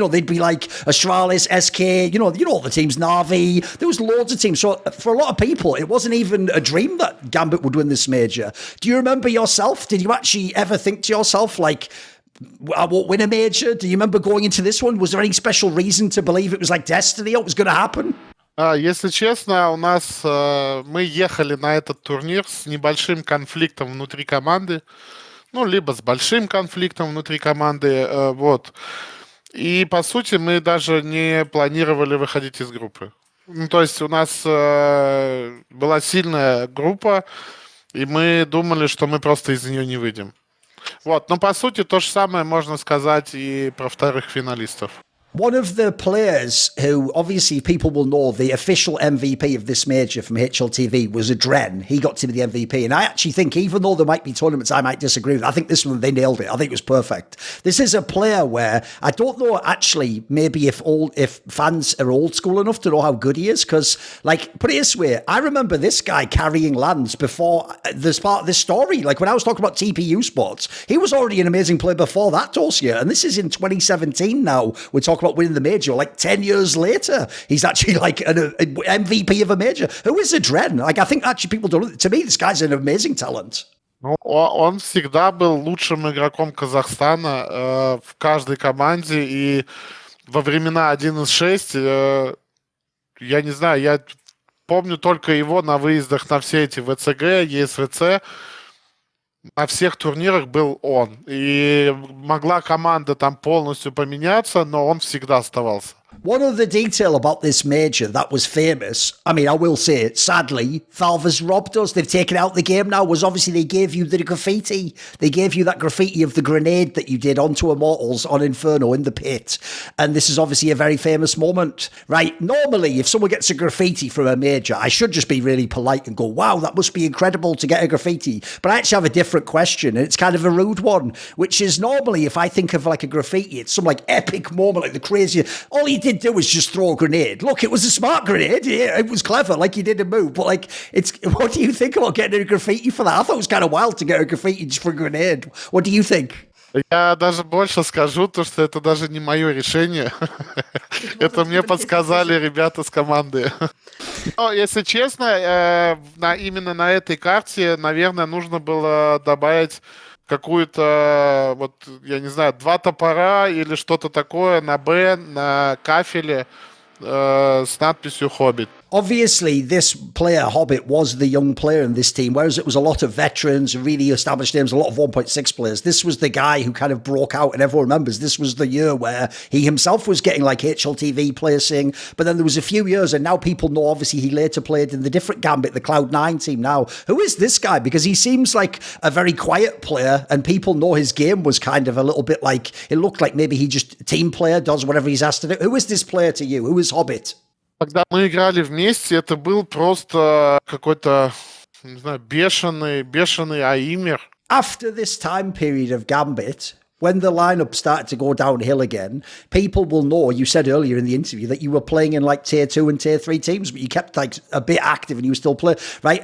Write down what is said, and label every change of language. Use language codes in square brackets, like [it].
[en] They'd be like Astralis, SK, all the teams, NAVI. There was loads of teams. So for a lot of people, it wasn't even a dream that Gambit would win this major. Do you remember yourself? Did you actually ever think to yourself, like, I won't win a major? Do you remember going into this one? Was there any special reason to believe it was like destiny or it was going to happen? [ru] Если честно, у нас мы ехали на этот турнир с небольшим конфликтом внутри команды, либо с большим конфликтом внутри команды, вот. И по сути мы даже не планировали выходить из группы. То есть у нас была сильная группа, и мы думали, что мы просто из нее не выйдем. Вот, но по сути то же самое можно сказать и про вторых финалистов. [en] One of the players who, obviously, people will know the official MVP of this major from HLTV was AdreN. He got to be the MVP. And I actually think, even though there might be tournaments I might disagree with, I think this one, they nailed it. I think it was perfect. This is a player where I don't know, actually, maybe if fans are old school enough to know how good he is. Because, like, put it this way, I remember this guy carrying lands before this part of this story. Like, when I was talking about TPU Sports, he was already an amazing player before that, Dosia. And this is in 2017 now. We're talking about winning the major, like 10 years later, he's actually like an MVP of a major. Who is AdreN? Like, I think actually people don't. To me, this guy's an amazing talent. [ru] Он всегда был лучшим игроком Казахстана в каждой команде, и во времена 1.6, я не знаю, я помню только его на выездах на все эти ВЦГ, ЕСВЦ. На всех турнирах был он. И могла команда там полностью поменяться, но он всегда оставался. [en] One other detail about this major that was famous, I mean, I will say it, sadly, Valve has robbed us. They've taken out the game now, was obviously they gave you the graffiti. They gave you that graffiti of the grenade that you did onto Immortals on Inferno in the pit. And this is obviously a very famous moment, right? Normally, if someone gets a graffiti from a major, I should just be really polite and go, wow, that must be incredible to get a graffiti. But I actually have a different question, and it's kind of a rude one, which is normally if I think of like a graffiti, it's some like epic moment, like the crazy, all he did do was just throw a grenade. Look, it was a smart grenade. Yeah, it was clever, like he didn't move. But like, what do you think about getting a graffiti for that? I thought it was kind of wild to get a graffiti just for a grenade. What do you think? [ru] Я даже больше скажу, то, что это даже не мое решение. Это мне подсказали ребята с команды. Но, если честно, именно на этой карте, наверное, нужно было добавить какую-то, вот, я не знаю, 2 топора или что-то такое на Б, на кафеле с надписью «HObbit». [en] Obviously, this player, HObbit, was the young player in this team, whereas it was a lot of veterans, really established names, a lot of 1.6 players. This was the guy who kind of broke out, and everyone remembers this was the year where he himself was getting like HLTV players saying, but then there was a few years, and now people know, obviously, he later played in the different Gambit, the Cloud9 team now. Who is this guy? Because he seems like a very quiet player, and people know his game was kind of a little bit like, it looked like maybe he just team player, does whatever he's asked to do. Who is this player to you? Who is HObbit? [ru] Когда мы играли вместе, это был просто какой-то, не знаю, бешеный аимер. [en] After this time period of Gambit, when the lineup started to go downhill again, people will know, you said earlier in the interview, that you were playing in like tier 2 and tier 3 teams, but you kept like a bit active and you were still playing, right?